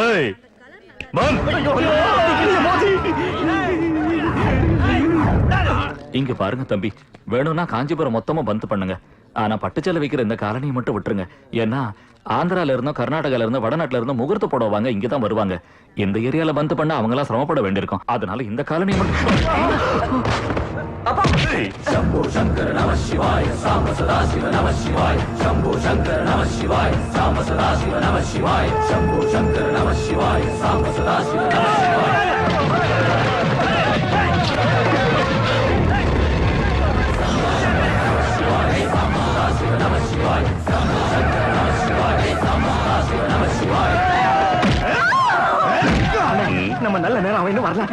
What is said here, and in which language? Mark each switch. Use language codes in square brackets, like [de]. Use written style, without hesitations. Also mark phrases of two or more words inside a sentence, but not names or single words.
[ta] இங்க பாருங்க தம்பி, வேணும்னா காஞ்சிபுரம் மொத்தமா பந்த் பண்ணுங்க. ஆனா பட்டுச்சேலை வைக்கிற இந்த காலனியை மட்டும் விட்டுருங்க. ஏன்னா ஆந்திரால இருந்தோ கர்நாடகால இருந்தோ வடநாட்டுல இருந்தோ முகூர்த்த போடுவாங்க, இங்கதான் வருவாங்க. இந்த ஏரியால பந்த் பண்ண அவங்க எல்லாம் சிரமப்பட வேண்டியிருக்கும். அதனால இந்த காலனியை மட்டும். [sa] शंभो शंकर नमः शिवाय साम सदा शिव नमः शिवाय शंभो शंकर नमः शिवाय साम सदा शिव नमः शिवाय शंभो शंकर नमः शिवाय साम सदा शिव नमः शिवाय [ta] நம்ம நல்ல நேரம் அவன் இன்னும் வரல.